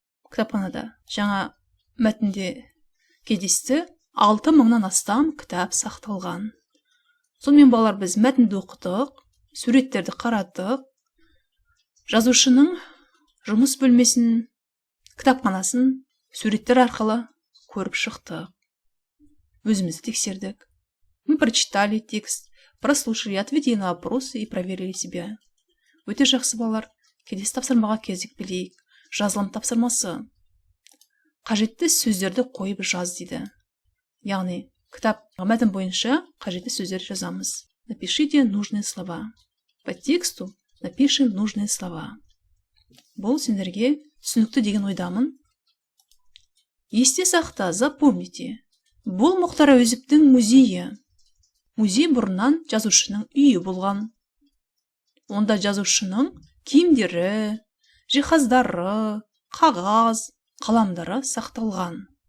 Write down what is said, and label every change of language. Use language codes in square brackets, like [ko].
[kk] Кітапханада жаңа мәтінде кездесті, 6000-нан астам кітап сақталған. Сонымен балалар, біз мәтінді оқыдық, суреттерді қарадық, жазушының жұмыс бөлмесін, кітапханасын суреттер арқылы көріп шықтық. Өзімізді тексердік. [ru] Мы прочитали текст, прослушали, ответили на вопросы и проверили себя. [kk] Өте жақсы балалар. Келесі тапсырмаға кезікпелейік. Жазылым тапсырмасы. Қажетті сөздерді қойып жаз дейді. Яғни, кітап мәтін бойынша қажетті сөздерді жазамыз. [ru] Напишите нужные слова. По тексту напишем нужные слова. [kk] Бұл сендерге түсінікті деген ойдамын. Есте сақта, [ru] запомните. [kk] Бұл Мұхтар Әуезовтің музейі. Музей бұрыннан жазушының үйі болған. Онда жазушының киімдері, жиһаздары, қағаз, қаламдары сақталған.